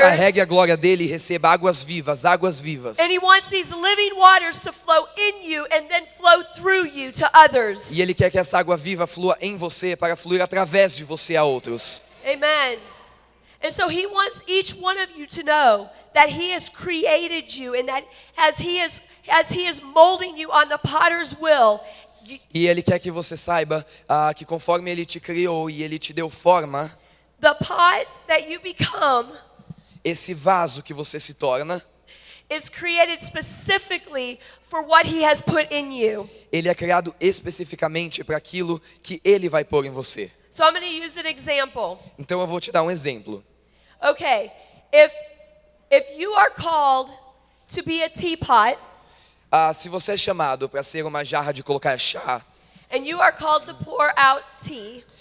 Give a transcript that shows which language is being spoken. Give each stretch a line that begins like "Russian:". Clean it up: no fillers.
Portuguese: carregue a glória dele e receba águas vivas, águas vivas.
English: And He wants these living waters to flow in you and then flow through you to others.
Portuguese: E ele quer que essa água viva flua em você para fluir através de você a outros.
English: Amen. And so He wants each one of you to know that He has created you and that as He is molding you on the potter's wheel,
Portuguese: E ele quer que você saiba que conforme ele te criou e ele te deu forma,
English: the pot that you become
Portuguese: esse vaso que você se torna,
English: is created specifically for what He has put in you.
Portuguese: ele é criado especificamente para aquilo que ele vai pôr em você.
English: So I'm going to use an example.
Portuguese: Então eu vou te dar um exemplo.
English: Okay, if you are called to be a teapot
Portuguese: Se você é chamado para ser uma jarra de colocar chá,
English: and you are called to pour out tea